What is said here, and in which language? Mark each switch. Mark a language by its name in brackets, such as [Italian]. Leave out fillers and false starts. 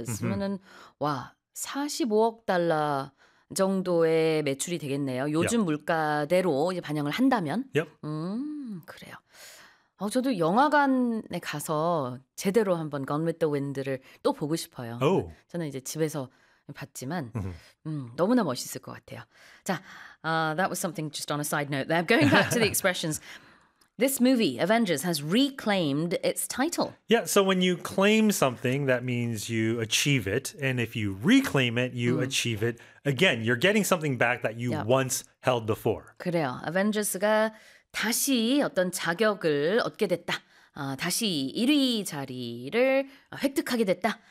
[Korean] 그러면은 와, 45억 달러 정도의 매출이 되겠네요. 요즘 물가대로 이제 반영을 한다면. [English] Yep. [Korean] 그래요. 저도 영화관에 가서 제대로 한번 Gone with the Wind를 또 보고 싶어요. [English] Oh. [Korean] 저는 이제 집에서 봤지만 너무나 멋있을 것 같아요. 자, [English] that was something just on a side note there. Going back to the expressions. This movie, Avengers, has reclaimed its title. Yeah, so when you claim something, that means you achieve it. And if you reclaim it, you achieve it again. You're getting something back that you once held before. [Korean] 그래요. Avengers가 다시 어떤 자격을 얻게 됐다. 다시 1위 자리를 획득하게 됐다.